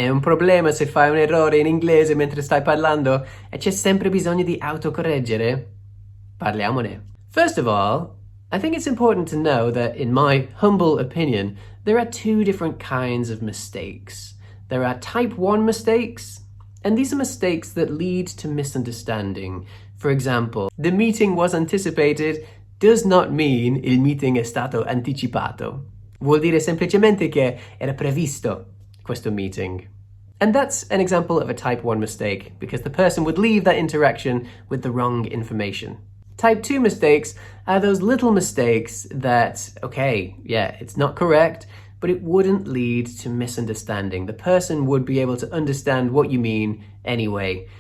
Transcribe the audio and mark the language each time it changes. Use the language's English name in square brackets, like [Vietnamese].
[Italian] È un problema se fai un errore in inglese mentre stai parlando e c'è sempre bisogno di autocorreggere? Parliamone. [English] First of all, I think it's important to know that, in my humble opinion, there are two different kinds of mistakes. There are type 1 mistakes, and these are mistakes that lead to misunderstanding. For example, the meeting was anticipated does not mean [Italian] il meeting è stato anticipato. Vuol dire semplicemente che era previsto questo meeting. [English] And that's an example of a type 1 mistake, because the person would leave that interaction with the wrong information. Type 2 mistakes are those little mistakes that, okay, yeah, it's not correct, but it wouldn't lead to misunderstanding. The person would be able to understand what you mean anyway.